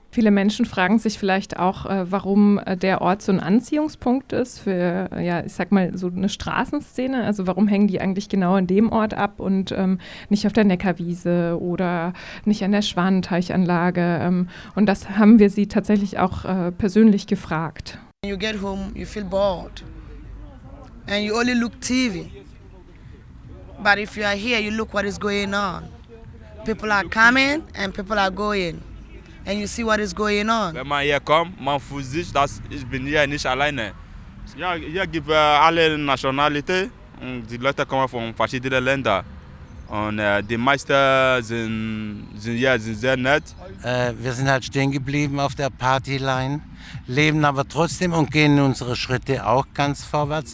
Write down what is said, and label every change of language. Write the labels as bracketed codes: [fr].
[de] Viele Menschen fragen sich vielleicht auch, warum der Ort so ein Anziehungspunkt ist für, ja, ich sag mal, so eine Straßenszene. Also warum hängen die eigentlich genau an dem Ort ab und nicht auf der Neckarwiese oder nicht an der Schwanenteichanlage? Und das haben wir sie tatsächlich auch persönlich gefragt. [en] When you get home, you feel bored and you only look TV. But if you are here, you look what is going on. People are coming and people are going. And you see what is going on. [de] Wenn man hier kommt, man fühlt sich, dass ich bin hier nicht alleine. Ja, hier gibt alle Nationalitäten. Die Leute kommen von verschiedenen Ländern. Und die meisten sind hier sehr nett. Wir sind halt stehen geblieben auf der Partyline, leben aber trotzdem und gehen unsere Schritte auch ganz vorwärts.